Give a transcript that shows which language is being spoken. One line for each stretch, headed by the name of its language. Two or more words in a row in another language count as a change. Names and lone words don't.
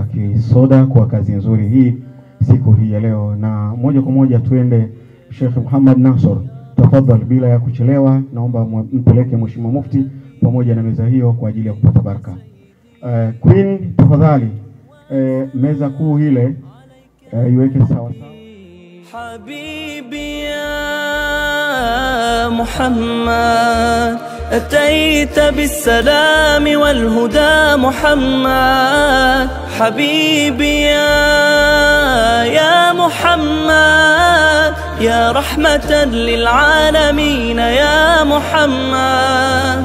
Swahili: Kisoda kwa kazi nzuri hii siku hii ya leo, na moja kwa moja tuende Sheikh Muhammad Nasr. Tafadhali bila ya kuchelewa, naomba mpeleke mheshimiwa mufti pamoja na meza hiyo kwa ajili ya kupata baraka. Queen, tafadhali meza kuu ile iweke sawa sawa.
Arabic: حبيبي يا محمد أتيت بالسلام والهدى محمد حبيبي يا محمد يا رحمة للعالمين يا محمد.